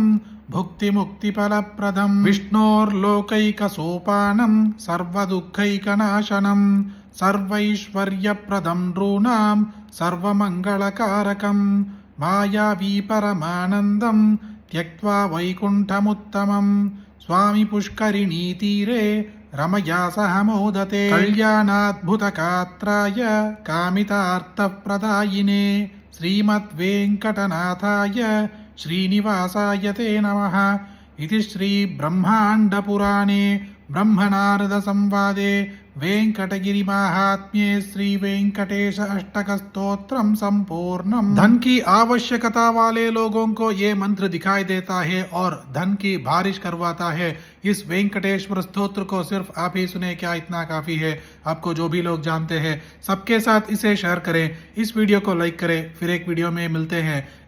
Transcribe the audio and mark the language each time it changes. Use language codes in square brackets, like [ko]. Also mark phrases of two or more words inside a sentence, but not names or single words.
[sa] भुक्तिमुक्तिफलप्रदं विष्णोर्लोकैकसोपानं सर्वदुःखैकनाशनं सर्वैश्वर्यप्रदं नृणां सर्वमङ्गलकारकं मायावी परमानन्दं त्यक्त्वा वैकुण्ठमुत्तमं स्वामि पुष्करिणी तीरे रमया सह मोदते कल्याणाद्भुतगात्राय कामितार्थप्रदायिने श्रीमद्वेङ्कटनाथाय श्रीनिवासाय ते नमः इति श्री ब्रह्माण्डपुराणे ब्रह्मनारद संवादे वेंकटगिरी महात्म्ये श्री वेंकटेश अष्टक स्तोत्रम संपूर्णम। [hi] धन की आवश्यकता वाले लोगों को ये मंत्र दिखाई देता है और धन की बारिश करवाता है। इस वेंकटेश्वर स्तोत्र को सिर्फ आप ही सुने, क्या इतना काफी है? आपको जो भी लोग जानते हैं सबके साथ इसे शेयर करें, इस वीडियो को लाइक करें। फिर एक वीडियो में मिलते हैं।